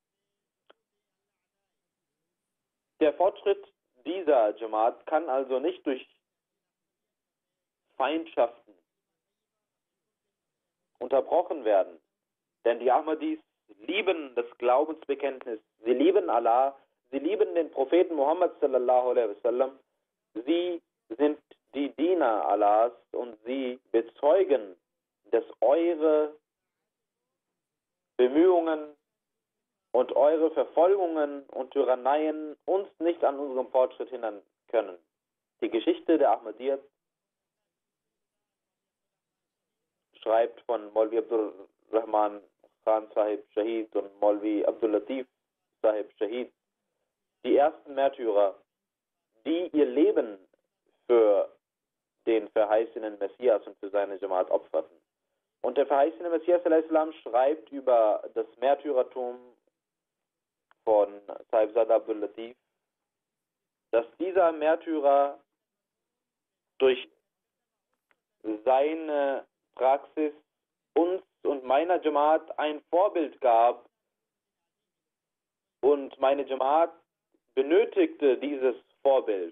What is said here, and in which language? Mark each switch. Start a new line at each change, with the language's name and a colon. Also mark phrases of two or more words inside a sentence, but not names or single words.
German: Der Fortschritt dieser Jamaat kann also nicht durch Feindschaften unterbrochen werden. Denn die Ahmadis lieben das Glaubensbekenntnis, sie lieben Allah, sie lieben den Propheten Muhammad
Arabic: صلى الله عليه وسلم,
German: sie sind die Diener Allahs und sie bezeugen, dass eure Bemühungen und eure Verfolgungen und Tyranneien uns nicht an unserem Fortschritt hindern können. Die Geschichte der Ahmadiyyat schreibt von Maulvi Abdul Rahman Khan Sahib Shahid und Maulvi Abdul Latif Sahib Shahid, die ersten Märtyrer, die ihr Leben für den verheißenen Messias und für seine Jamaat opferten. Und der verheißene Messias al-Islam schreibt über das Märtyrertum von Sahibzada Abdul Latif, dass dieser Märtyrer durch seine Praxis uns und meiner Jamaat ein Vorbild gab und meine Jamaat benötigte dieses Vorbild.